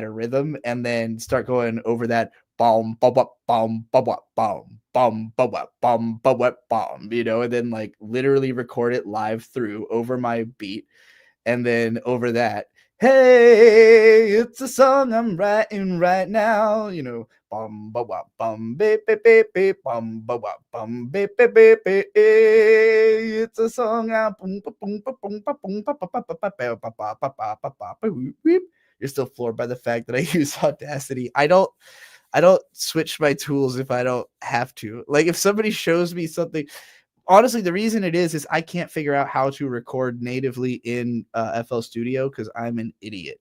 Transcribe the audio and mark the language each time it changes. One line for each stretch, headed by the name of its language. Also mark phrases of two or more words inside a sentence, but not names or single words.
English: a rhythm, and then start going over that bomb bomb bomb bomb bomb bomb bomb bomb bomb, you know, and then like literally record it live through over my beat, and then over that, hey, it's a song I'm writing right now, you know, bum ba wa bum beep beep beep beep bum ba wa bum beep beep beep beep. It's a song I'm boom ba boom ba boom ba boom ba ba ba ba ba ba ba ba ba ba ba ba. You're still floored by the fact that I use Audacity. I don't switch my tools if I don't have to. Like, if somebody shows me something, honestly, the reason it is I can't figure out how to record natively in FL Studio because I'm an idiot.